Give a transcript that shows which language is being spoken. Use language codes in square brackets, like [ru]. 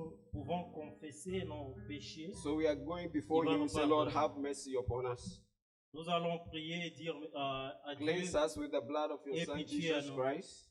[fr] pouvons confesser nos péchés. [en] So we are going before Him and say, Lord, have mercy upon us. [fr] Nous allons prier et dire à Dieu, [en] Cleanse us with the blood of your Son, Jesus Christ.